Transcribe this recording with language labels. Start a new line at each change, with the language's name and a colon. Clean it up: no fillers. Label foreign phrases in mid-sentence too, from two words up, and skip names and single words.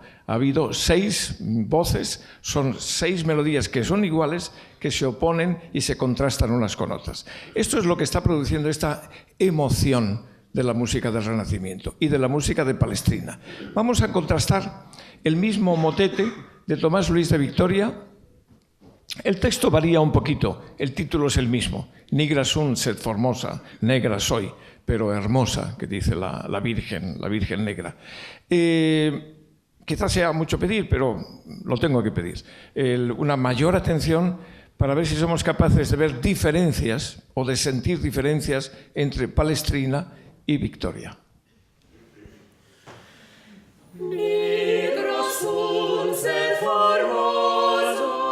Spanish: Ha habido 6 voces, son 6 melodías que son iguales, que se oponen y se contrastan unas con otras. Esto es lo que está produciendo esta emoción de la música del Renacimiento y de la música de Palestrina. Vamos a contrastar el mismo motete de Tomás Luis de Victoria. El texto varía un poquito, el título es el mismo.
Latin: Nigra sunt sed formosa,
Spanish: negra soy, pero hermosa, que dice la Virgen negra. Quizás sea mucho pedir, pero lo tengo que pedir. Una mayor atención para ver si somos capaces de ver diferencias o de sentir diferencias entre Palestrina y Victoria.
Latin: Nigra sunt sed formosa,